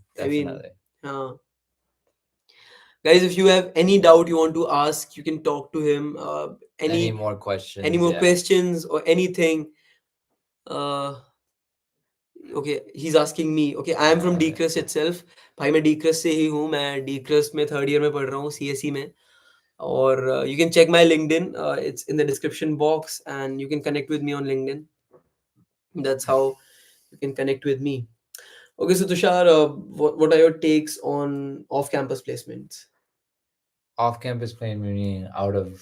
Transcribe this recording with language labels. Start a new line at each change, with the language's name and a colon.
English: I mean, definitely. Guys, if you have any doubt you want to ask, you can talk to him. Any more questions? Any more Yeah. questions or anything? Okay, he's asking me. Okay, I am from Decrest itself.
Hindi: भाई मैं Decrest से ही हूँ. मैं Decrest में third year में पढ़ रहा हूँ, CSE में.
English: Or you can check my LinkedIn. It's in the description box, and you can connect with me on LinkedIn. That's how you can connect with me. Okay, so Tushar, what are your takes on off-campus placements? Off-campus placement, meaning out of